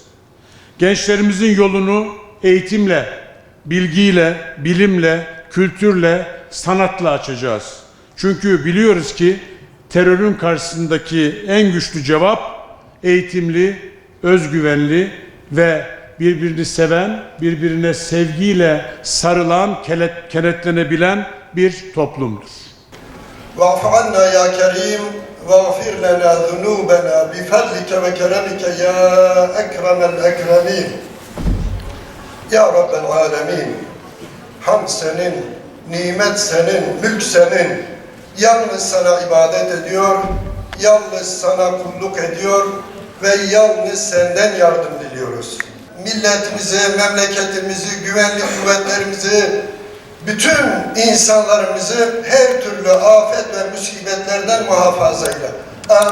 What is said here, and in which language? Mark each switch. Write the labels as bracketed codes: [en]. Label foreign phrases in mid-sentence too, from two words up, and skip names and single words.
[tr] Gençlerimizin yolunu eğitimle, bilgiyle, bilimle, kültürle, sanatla açacağız. Çünkü biliyoruz ki terörün karşısındaki en güçlü cevap eğitimli, özgüvenli ve birbirini seven, birbirine sevgiyle sarılan, kenetlenebilen bir toplumdur. [ar] وَاعْفُ عَنَّا يَا كَرِيمُ وَاغْفِرْ لَنَا ذُنُوبَنَا بِفَضْلِكَ وَكَرَمِكَ يَا أَكْرَمَ الْأَكْرَمِينَ. يا رب العالمين, [tr] hamd senin, nimet senin, mülk senin. Yalnız sana ibadet ediyor, yalnız sana kulluk ediyor ve yalnız senden yardım diliyoruz. Milletimizi, memleketimizi, güvenlik kuvvetlerimizi, bütün insanlarımızı her türlü afet ve musibetlerden muhafaza eyle.